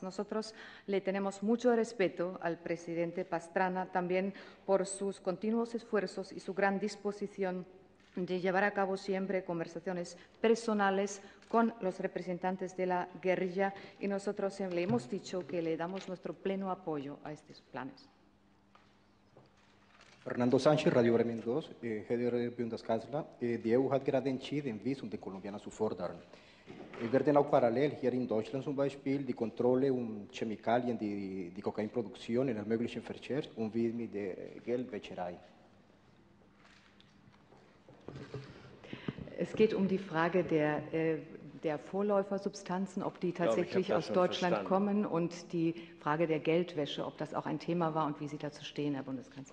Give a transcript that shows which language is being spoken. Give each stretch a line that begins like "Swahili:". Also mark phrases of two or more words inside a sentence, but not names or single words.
Spanish: Nosotros le tenemos mucho respeto al presidente Pastrana también por sus continuos esfuerzos y su gran disposición de llevar a cabo siempre conversaciones personales con los representantes de la guerrilla, y nosotros le hemos dicho que le damos nuestro pleno apoyo a estos planes.
German: Fernando Sánchez, Radio Bremen 2, Herr Bundeskanzler. Die EU hat gerade entschieden, ein Visum den Kolumbianern zu fordern. Werden auch parallel hier in Deutschland zum Beispiel die Kontrolle Chemikalien, die Kokainproduktion in ermöglichen Verkehr und wie mit der Geldwäscherei? Es geht um die Frage der Vorläufersubstanzen, ob die tatsächlich aus Deutschland kommen, und die Frage der Geldwäsche, ob das auch ein Thema war und wie Sie dazu stehen, Herr Bundeskanzler.